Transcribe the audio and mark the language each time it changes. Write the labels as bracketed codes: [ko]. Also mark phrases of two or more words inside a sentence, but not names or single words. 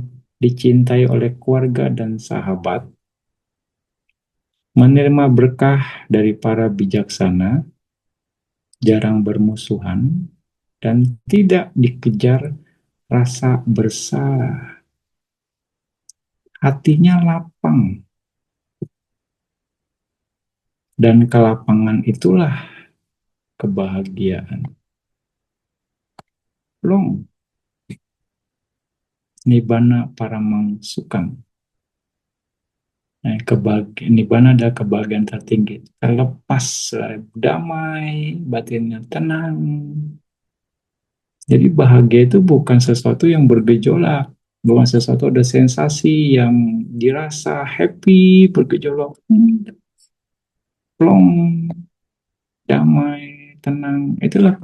[id] Dicintai oleh keluarga dan sahabat, menerima berkah dari para bijaksana, jarang bermusuhan, dan tidak dikejar rasa bersalah. Hatinya lapang. Dan kelapangan itulah kebahagiaan. Long. [pi] Nibbana paramang sukang. [id] Nibbana adalah kebahagiaan tertinggi. Terlepas, damai, batinnya tenang. Jadi bahagia itu bukan sesuatu yang bergejolak. Bukan sesuatu ada sensasi yang dirasa happy, bergejolak. Plong, damai, tenang.